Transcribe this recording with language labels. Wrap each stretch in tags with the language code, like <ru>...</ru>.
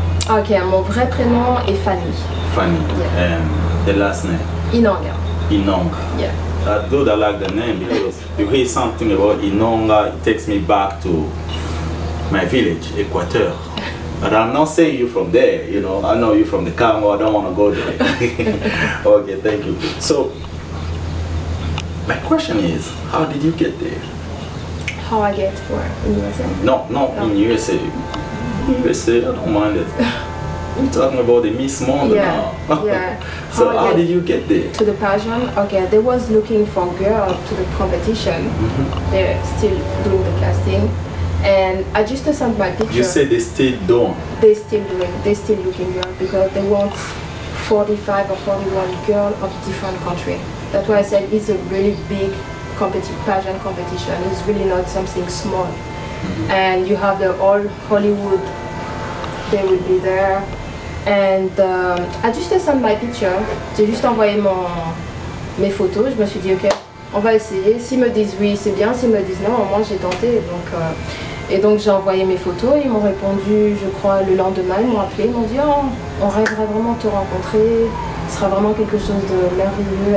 <fr>Ok, mon vrai prénom est Fanny. Fanny.</fr> <en>Yeah. And the last name? Inonga. Inonga. Yeah. That's good, I like the name because you hear something about Inonga, it takes me back to my village, Equateur. But I'm not saying you from there, you know. I know you from the Congo. I don't want to go there. Okay, thank you. So, my question is, how did you get there? How I get where in USA? No, in USA. USA, I don't mind it. We're talking about the Miss Monde now. Yeah. So how did you get there? To the pageant? Okay, they was looking for girls to the competition. They're still doing the casting. And I just sent my picture. You said they still don't? They're still looking girl because they want 45 or 41 girls of different country. That's why I said it's a really big pageant competition. It's really not something small. And you have the all Hollywood, they will be there. And I just sent my picture.</en> <fr>J'ai juste envoyé mes photos. Je me suis dit ok, on va essayer. S'ils me disent oui, c'est bien. S'ils me disent non, au moins j'ai tenté. Et donc j'ai envoyé mes photos. Ils m'ont répondu, je crois, le lendemain. Ils m'ont appelé. Ils m'ont dit oh, on rêverait vraiment de te rencontrer. Ce sera vraiment quelque chose de merveilleux.</fr>